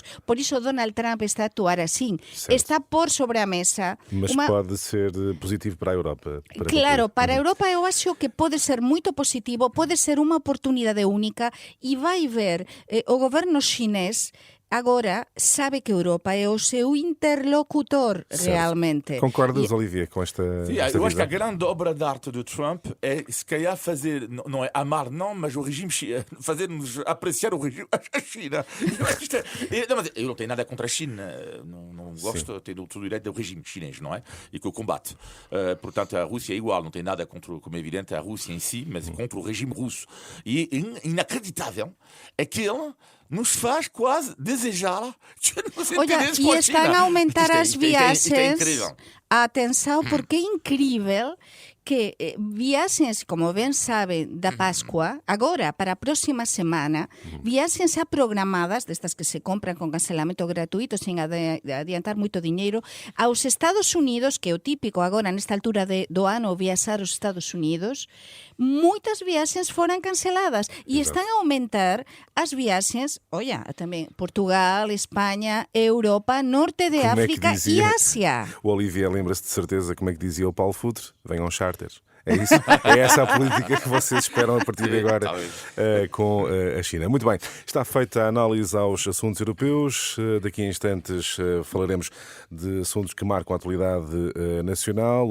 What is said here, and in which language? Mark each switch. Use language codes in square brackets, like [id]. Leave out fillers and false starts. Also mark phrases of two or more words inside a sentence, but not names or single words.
[gl] Por iso Donald Trump está a actuar así. Está por sobre a mesa. [pt] Mas pode ser positivo para a Europa. [gl] Claro, para a Europa eu acho que pode ser moito positivo, pode ser unha oportunidade única e vai ver o goberno chinés agora sabe que a Europa é o seu interlocutor realmente. [pt] Concordas, Olivier, com esta eu acho que a grande obra de arte do Trump é, se calhar, fazer, não é amar não, mas o regime, fazer-nos apreciar o regime, a China. Eu não tenho nada contra a China, não gosto, tenho todo o direito do regime chinês, não é? E que o combate. Portanto, a Rússia é igual, não tem nada contra, como é evidente, a Rússia em si, mas contra o regime russo. E inacreditável é que ele nos faz quase desejar que nos entendemos com a China. E estão a aumentar as viagens. É incrível. [gl] Atenção, porque é incrível que viaxes, como ben saben, da Pascua, agora, para a próxima semana, viaxes xa programadas, destas que se compran con cancelamento gratuito, sin adiantar moito diñeiro, aos Estados Unidos, que é o típico agora, nesta altura do ano, viaxar aos Estados Unidos, moitas viaxes foran canceladas e están a aumentar as viaxes, olla, tamén Portugal, España, Europa, Norte de África e Ásia. [pt] O Olivier lembra-se de certeza como é que dizia o Paulo Futre, venham charters. É isso? É essa a política que vocês esperam a partir de agora com a China. Muito bem, está feita a análise aos assuntos europeus. Daqui a instantes falaremos de assuntos que marcam a atualidade nacional.